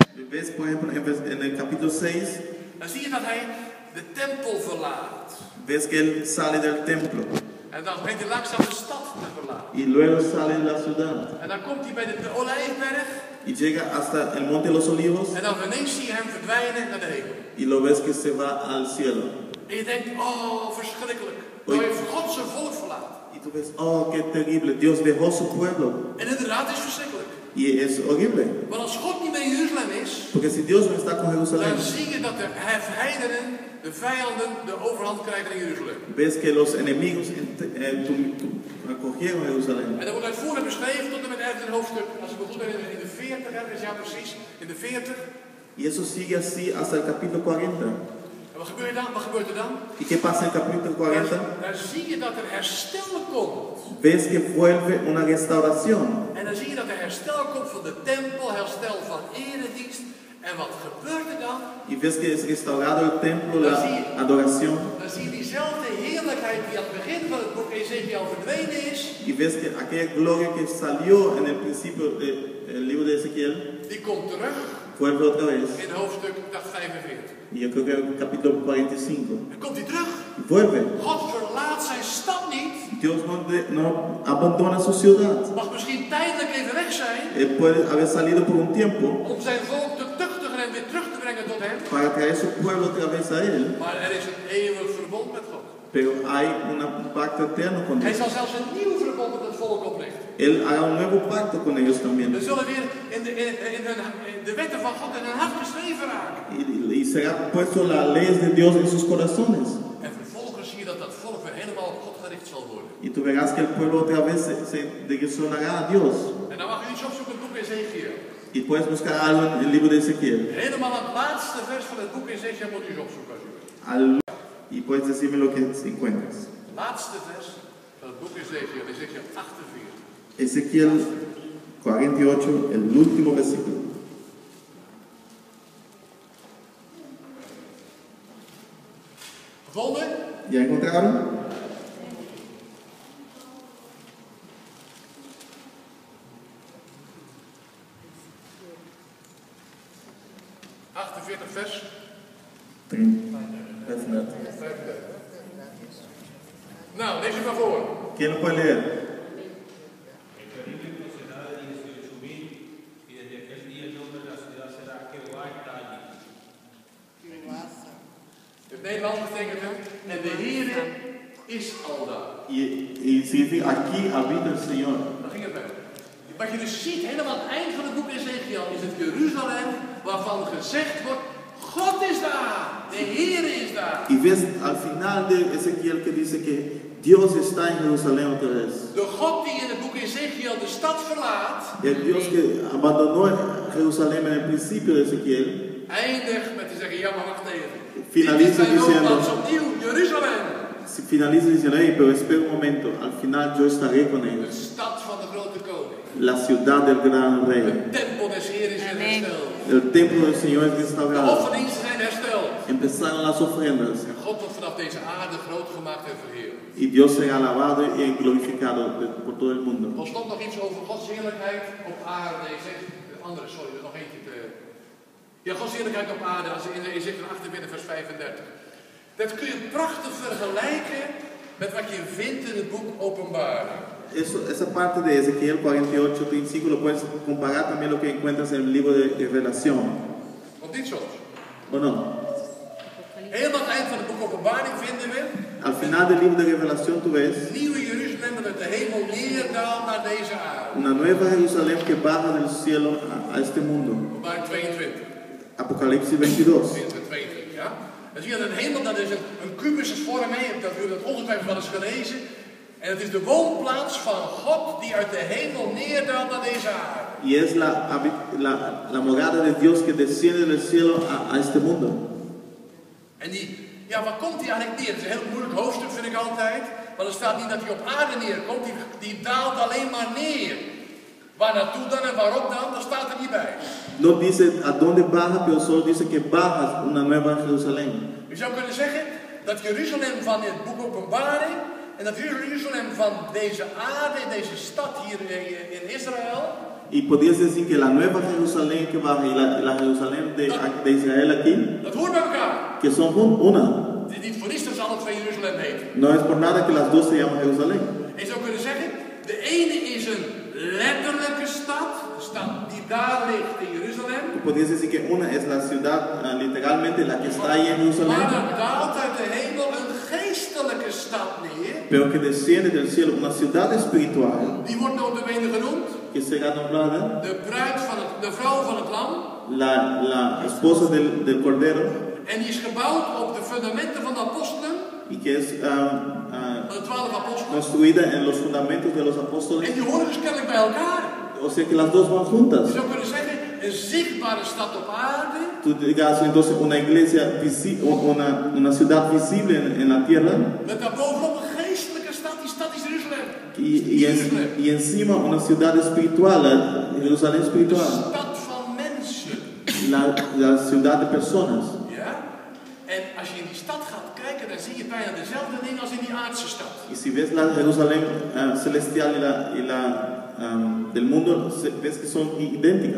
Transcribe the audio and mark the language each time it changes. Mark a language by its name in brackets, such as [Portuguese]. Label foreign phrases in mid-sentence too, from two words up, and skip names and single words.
[Spanish] ves, por ejemplo, en el capítulo 6, [Dutch] dan zie je dat hij de tempel verlaat. [Spanish] ves que él sale del templo [Dutch] En dan begint hij langzaam de stad te verlaten. [Spanish] y luego sale de la ciudad [Dutch] En dan komt hij bij de Olijfberg. [Spanish] y llega hasta el monte de los olivos [Dutch] En dan ineens zie je hem verdwijnen naar de hemel. [Spanish] y lo ves que se va al cielo. [Dutch] En je denkt, oh, verschrikkelijk. Oei. Nou heeft God zijn volk verlaten. [Spanish] Y tú ves, oh, qué terrible, Dios dejó su pueblo. [Dutch] En inderdaad, het is verschrikkelijk. [Spanish] Y es horrible, [Dutch] Want als God niet meer in Jeruzalem is, [Spanish] porque si Dios no está con Jerusalén, [Dutch] dan zie je dat de heidenen, de vijanden, de overhand krijgen in Jeruzalem. [Spanish] ves que los enemigos cogieron Jerusalén. [Dutch] En dat wordt uitvoerig beschreven tot en met 11 hoofdstuk. Als ik me goed herinner, in de 40, ergens, ja precies, in de 40. [Spanish] Y eso sigue así hasta el capítulo 40. [Dutch] En wat gebeurt dan? Wat gebeurt er dan? [Spanish] ¿Y qué pasa en el capítulo 40? [Dutch] Dan zie je dat er herstel komt. [Spanish] Ves que vuelve una restauración. [Dutch] En dan zie je dat er herstel komt van de tempel, herstel van eredienst. En wat gebeurt er dan? [Spanish] Y ves que es restaurado el templo, la adoración. [Dutch] Dan zie je diezelfde heerlijkheid die aan het begin van het boek Ezekiel verdwenen is. [Spanish] Y ves que aquella gloria que salió en el principio del libro de Ezequiel, [Dutch] Die komt terug [Spanish] vuelve otra vez. [Dutch] in hoofdstuk 45. [Spanish] Y yo creo que en el capítulo 45. [Dutch] Dan komt hij terug. [Spanish] Y vuelve. [Dutch] God verlaat zijn stad niet. [Spanish] Dios no abandona su ciudad. [Dutch] Mag misschien tijdelijk even weg zijn. [Spanish] Él puede haber salido por un tiempo [Dutch] Om zijn volk te tuchtigen en weer terug te brengen tot hem. [Spanish] para traer su pueblo otra vez a él. [Dutch] Maar er is een eeuwig verbond met God. [Spanish] Pero hay un pacto eterno con [Dutch] Hij [Spanish] Dios. [Dutch] zal zelfs een nieuw verbond met het volk oprichten. [Spanish] Él hará un nuevo pacto con ellos también. [Dutch] We zullen weer in de wetten van God in hun hart geschreven raken. [Spanish] Y será puesto las leyes de Dios en sus corazones. [Dutch] En vervolgens zie je dat dat volk weer helemaal op God gericht zal worden. [Spanish] Y tú verás que el pueblo otra vez se direccionará a Dios. [Dutch] En dan mag je iets opzoeken, het boek Ezekiel. [Spanish] Y puedes buscar algo en el libro de Ezequiel. [Dutch] Helemaal aan het laatste vers van het boek Ezekiel moet je eens opzoeken als je wilt. [Spanish] Y puedes decirme lo que encuentras. [Dutch] Laatste vers van het boek Ezekiel, Ezekiel 48. [Spanish] Ezequiel 48, el último versículo. [Dutch] Gevonden? [Spanish] ¿Ya encontraron? [Dutch] vers 35. Nou, lees het maar voor. [Spanish] ¿Quién lo puede leer? El terrible procederá de 18.000 y desde aquel día el nombre de la ciudad será Jehová está allí. [Dutch] In het Nederlands betekent het, en de Heere is al daar. [Spanish] Y significa aquí habita el Señor. [Dutch] Daar ging het mee. Wat je dus ziet, helemaal aan het eind van het boek Ezekiel, is het Jeruzalem waarvan gezegd wordt, God is daar, de Heere is daar. [Spanish] Y ves al final de Ezequiel que dice que Dios está en Jerusalén otra vez. [Dutch] De God die in het boek Ezekiel de stad verlaat, [Spanish] El Dios que abandonó Jerusalén en el principio de Ezequiel, [Dutch] eindigt met te zeggen, ja maar wacht even. [Spanish] Finaliza [Dutch] Dit is mijn [Spanish] diciendo- [Dutch] woonplaats opnieuw, Jeruzalem. [Spanish] finaliza diciendo, hey, pero espera un momento, al final yo estaré con [Dutch] De [Spanish] ellos. [Dutch] stad van de grote koning. [Spanish] La ciudad del gran [Dutch] De [Spanish] rey. [Dutch] tempel des Heeren is weer hersteld. [Spanish] El templo del Señor es [Dutch] De [Spanish] restaurado. [Dutch] offerdiensten zijn hersteld. [Spanish] Empezaron las ofrendas [Dutch] En God wordt vanaf deze aarde groot gemaakt en verheerlijk. y Dios será alabado y glorificado por todo el mundo. Er stond nog iets over Gods heerlijkheid op aarde. Nee, zeg, de andere, sorry, er is nog eentje te... Ja, Gods heerlijkheid op aarde, als in Ezekiel 48 vers 35. Dat kun je prachtig vergelijken met wat je vindt in het boek Openbaring. [Spanish] Esa parte de Ezequiel 48, 35 lo puedes comparar también lo que encuentras en el libro de Revelación. [Dutch] Want dit soms. [Spanish] ¿O no? [Dutch] Helemaal aan het eind van het boek Openbaring vinden we [Spanish] Al final del libro de Revelación tú ves [Dutch] het nieuwe Jeruzalem dat uit de hemel neerdaalt naar deze aarde. [Spanish] una nueva Jerusalén que baja del cielo a este mundo. [Dutch] Openbaring 22. [Spanish] Apocalipsis 22. [Dutch] 22, ja. Dan zie je dat de hemel, dat is een kubusche vorm, dat u dat ongetwijfeld wel eens gelezen. En het is de woonplaats van God die uit de hemel neerdaalt naar deze aarde. [Spanish] Y es la morada de Dios que desciende del cielo a este mundo. [Dutch] En die, ja, waar komt die eigenlijk neer? Dat is een heel moeilijk hoofdstuk, vind ik altijd. Want er staat niet dat hij op aarde neerkomt, die daalt alleen maar neer. Waar naartoe dan en waarop dan, dat staat er niet bij. [Spanish] No dice a dónde baja, pero solo dice que bajas una nueva Jerusalén. [Dutch] Je zou kunnen zeggen dat Jeruzalem van het boek Openbaring en dat Jeruzalem van deze aarde, deze stad hier in Israël, [Spanish] Y podrías decir que la nueva Jerusalén que baja y la Jerusalén de Israel aquí, [Dutch] Dat hoort bij elkaar. [Spanish] que son una. [Dutch] Het is niet voor niets dat ze alle twee Jeruzalem heten. [Spanish] No es por nada que las dos se llaman Jerusalén. [Dutch] En je zou kunnen zeggen, de ene is een letterlijke stad, de stad die daar ligt in Jeruzalem. [Spanish] Podrías decir que una es la ciudad, literalmente la que está ahí en Jerusalén, [Dutch] Maar er daalt uit de hemel een geestelijke stad neer. [Spanish] pero que desciende del cielo una ciudad espiritual [Dutch] Die wordt notabene genoemd [Spanish] que será nombrada [Dutch] de vrouw van het lam. [Spanish] la esposa del Cordero, [Dutch] En die is gebouwd op de fundamenten van de apostelen, [Spanish] y que es [Dutch] van de 12 apostelen. [Spanish] construida en los fundamentos de los apóstoles. [Dutch] En die horen dus kennelijk bij elkaar. [Spanish] O sea que las dos van juntas. [Dutch] Je zou kunnen zeggen, een zichtbare stad op aarde. [Spanish] Tú digas entonces una iglesia, una ciudad visible en la tierra, [Dutch] Met daarbovenop een geestelijke stad, die stad is Jeruzalem. [Spanish] y encima una ciudad espiritual, Jerusalén [Dutch] De [Spanish] espiritual, [Dutch] stad van mensen. [Spanish] la ciudad de personas. [Dutch] Ja? En als je in die stad gaat kijken, dan zie je bijna dezelfde dingen als in die aardse stad. [Spanish] Y si ves la Jerusalén celestial y la del mundo, ves que son idénticas,